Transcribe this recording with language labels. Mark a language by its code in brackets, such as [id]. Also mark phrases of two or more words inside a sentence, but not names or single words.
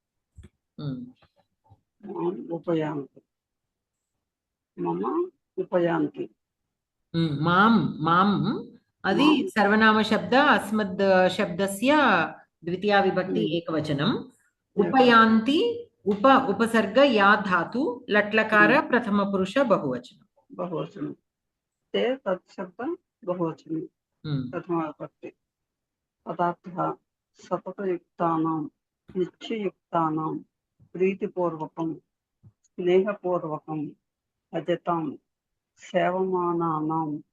[sa] మాం ఉపయాంతి మమ ఉపయాంతి. మాం అది సర్వనామ శబ్ద అస్మద్ శబ్దస్య ద్వితీయ విభక్తి ఏకవచనం. ఉపయాంతి ఉపసర్గ యా ధాతు లట్లకార ప్రథమ పురుష బహువచనం. ते तत्शब्द बहुवचनं प्रथमा विभक्ति. पदार्थः सततयुक्तानां निश्चययुक्तानां प्रीतिपूर्वकं स्नेहपूर्वकं भजतां सेवमानानां